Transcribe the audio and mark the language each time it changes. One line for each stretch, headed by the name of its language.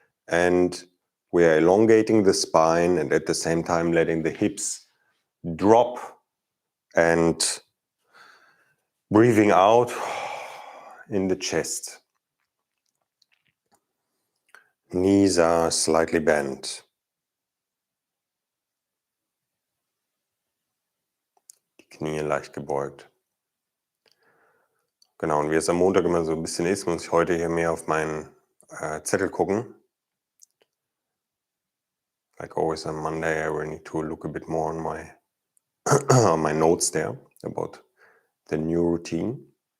English: And we are elongating the spine and at the same time letting the hips drop and breathing out in the chest. Knees are slightly bent.
German: Die Knie leicht gebeugt. Genau, und wie es am Montag immer so ein bisschen ist, muss ich heute hier mehr auf meinen Zettel gucken.
English: Like always on Monday, I will need to look a bit more on my on my notes there about the new routine.